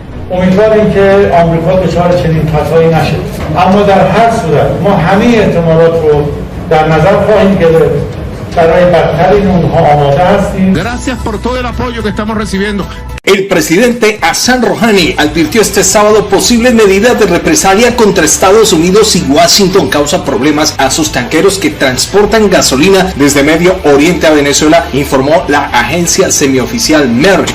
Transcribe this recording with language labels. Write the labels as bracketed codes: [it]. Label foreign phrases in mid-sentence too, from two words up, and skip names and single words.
[fa] امیدواریم که آمریکا دچار چنین خطایی نشه، اما در هر صورت ما همه احتمالات رو در نظر خواهیم گرفت. [es] Gracias por todo el apoyo que estamos recibiendo. El presidente Hassan Rouhani advirtió este sábado posibles medidas de represalia contra Estados Unidos y Washington causa problemas a sus tanqueros que transportan gasolina desde Medio Oriente a Venezuela, informó la agencia semioficial Merck.